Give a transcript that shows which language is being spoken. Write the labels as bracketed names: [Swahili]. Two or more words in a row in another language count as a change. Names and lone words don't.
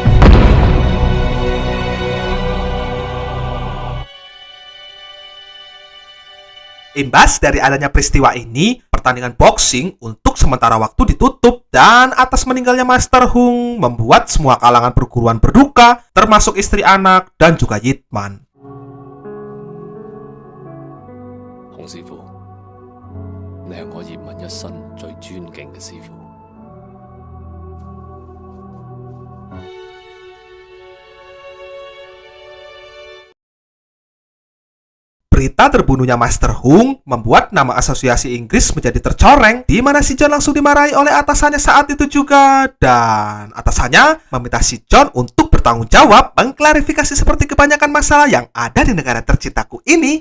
[Indonesian] Imbas dari adanya peristiwa ini, pertandingan boxing untuk sementara waktu ditutup, dan atas meninggalnya Master Hung membuat semua kalangan perguruan berduka, termasuk istri, anak, dan juga Yitman. [Cantonese] Hung 師傅，你係我葉問一生最尊敬嘅師傅。 [Indonesian] Berita terbunuhnya Master Hung membuat nama asosiasi Inggris menjadi tercoreng, di mana si John langsung dimarahi oleh atasannya saat itu juga, dan atasannya meminta si John untuk bertanggung jawab mengklarifikasi seperti kebanyakan masalah yang ada di negara tercintaku ini.